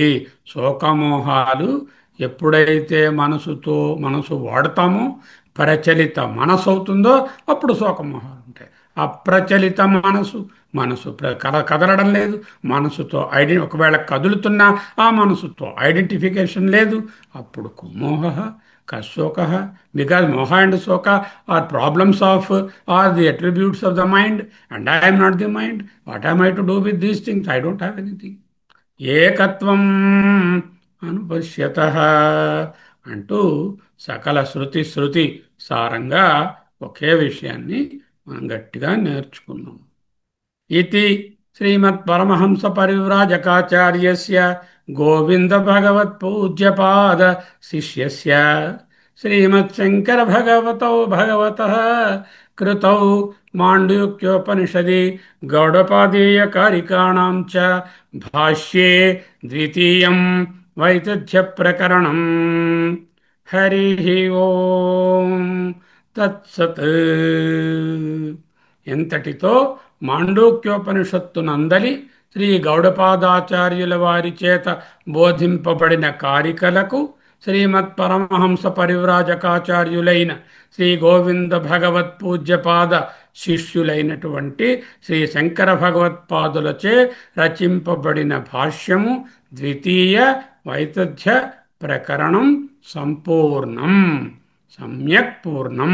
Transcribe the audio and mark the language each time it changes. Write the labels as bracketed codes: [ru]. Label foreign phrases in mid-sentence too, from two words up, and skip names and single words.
[te] శోకమోహాలు ఎప్పుడైతే మనసు వాడతామో ప్రచలిత మనసు అవుతుందో అప్పుడు శోకమోహాలు ఉంటాయి. అప్రచలిత మనసు, కదలడం లేదు, మనసుతో ఒకవేళ కదులుతున్నా ఆ మనసుతో ఐడెంటిఫికేషన్ లేదు, అప్పుడు [sa] కుమోహ కశోక. [en] Because moha and soka are problems of, or the attributes of the mind, and I am not the mind. What am I to do with these things? I don't have anything. [sa] ఏకత్వం అనుపశ్యత [te] అంటూ సకల శృతి సారంగా ఒకే విషయాన్ని మనం గట్టిగా నేర్చుకున్నాం. [sa] इति श्रीमत्परमहंस परिव्राजकाचार्यस्य गोविंद भगवत पूज्यपाद शिष्यस्य श्रीमत्शंकर भगवतौ भगवतः कृतौ माण्डूक्योपनिषदि गौडपादीय कारिकाणां च भाष्ये द्वितीयं वैतथ्य प्रकरणम् हरिः ओम् तत्सत्. [te] ఎంతటితో మాండూక్యోపనిషత్తునందలి శ్రీ గౌడపాదాచార్యుల వారి చేత బోధింపబడిన కారికలకు శ్రీమత్ పరమహంస పరివ్రాజకాచార్యులైన శ్రీ గోవింద భగవత్ పూజ్యపాద శిష్యులైనటువంటి శ్రీ శంకర భగవత్పాదులచే రచింపబడిన భాష్యము ద్వితీయ వైతథ్య ప్రకరణం సంపూర్ణం, సమ్యక్ పూర్ణం.